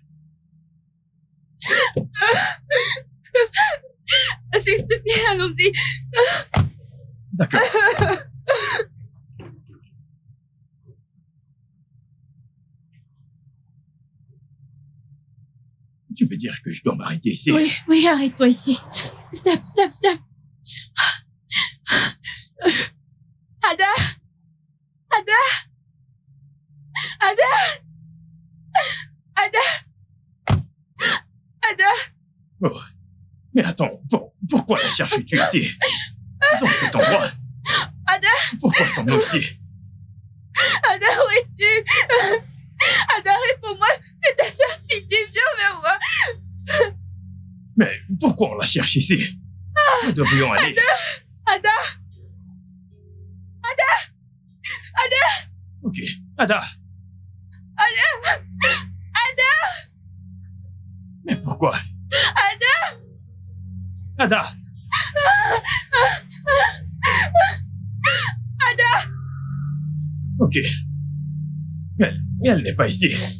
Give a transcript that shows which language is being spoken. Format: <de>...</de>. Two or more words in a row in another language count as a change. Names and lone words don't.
<fr>S'il te plaît, allons-y. D'accord. Tu veux dire que je dois m'arrêter ici? Oui, arrête-toi ici. Stop, stop, stop. Ada. Ada. Ada. Ada. Ada. Oh. Mais attends, pourquoi la cherches-tu ici? Dans cet endroit? Ada. Pourquoi sommes-nous ici? Ada, où es-tu? Ada, réponds-moi. C'est ta sœur Cindy, viens vers moi. Mais pourquoi on la cherche ici? Nous devrions aller. Ada. Ok. Ada. Mais pourquoi? Ada. Ok. Elle n'est pas ici.</fr>